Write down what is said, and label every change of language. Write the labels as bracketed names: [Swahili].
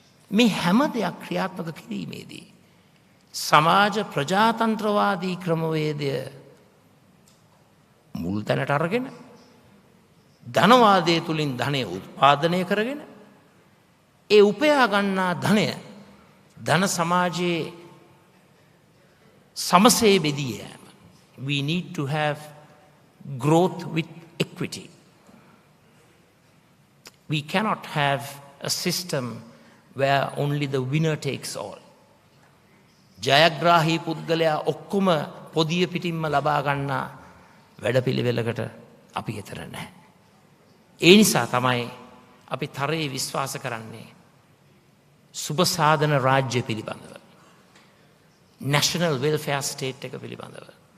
[Sinhala] මේ හැම දෙයක් ක්‍රියාත්මක කිරීමේදී සමාජ ප්‍රජාතන්ත්‍රවාදී ක්‍රමවේදය මුල් තැනට අරගෙන ධනවාදය තුළින් ධනය උත්පාදනය කරගෙන ඒ උපයා ගන්නා ධනය ධන සමාජයේ සමසේ බෙදී යෑම. [English] We need to have growth with equity. We cannot have a system where only the winner takes all. [Sinhala] ජයග්‍රාහී පුද්ගලයා ඔක්කොම පොදිය පිටින්ම ලබා ගන්නා වැඩපිළිවෙලකට අපි හිතර නැහැ. ඒ නිසා තමයි අපි තරයේ විශ්වාස කරන්නේ සුබ සාධන රාජ්‍ය පිළිබඳව, national welfare state එක පිළිබඳව.